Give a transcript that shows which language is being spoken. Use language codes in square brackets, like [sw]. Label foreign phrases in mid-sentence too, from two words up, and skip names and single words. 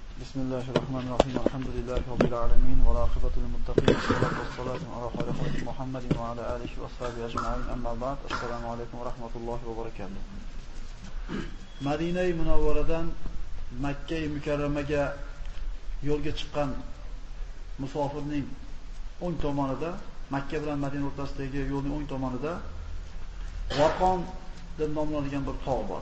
[ar] بسم الله الرحمن الرحيم. الحمد لله رب العالمين والعاقبة للمتقين. والصلاة على خير محمد وعلى آله وصحبه أجمعين. أما بعد. السلام عليكم ورحمة الله وبركاته. [uz] Madina Munawvaradan Makka Mukarramaga yo'lga chiqqan musofirning o'ng tomonida, Makka bilan Madina o'rtasidagi yo'lning o'ng tomonida Vaqon deb nomlanadigan bir tog' bor.